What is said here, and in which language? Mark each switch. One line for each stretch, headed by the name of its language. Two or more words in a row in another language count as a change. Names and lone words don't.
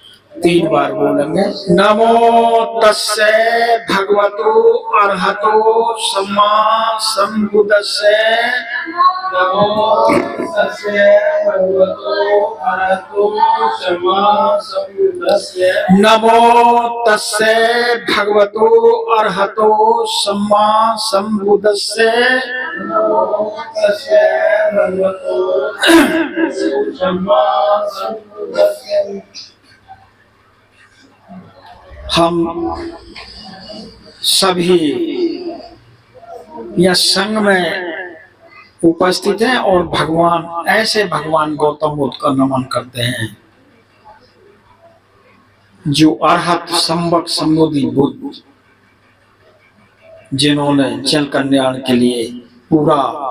Hindi: 3 बार बोलेंगे।
Pali: नमो तस्से भगवतो अरहतो सम्मा संबुद्धस्से। नमो तस्से भगवतो अरहतो सम्मा संबुद्धस्से। नमो तस्से भगवतो अरहतो सम्मा संबुद्धस्से। नमो तस्से भगवतो अरहतो सम्मा संबुद्धस्से।
Hindi: हम सभी यह संघ में उपस्थित हैं और भगवान ऐसे भगवान गौतम बुद्ध का नमन करते हैं जो अरहत संवक संबोधि बुद्ध, जिन्होंने जन कल्याण के लिए पूरा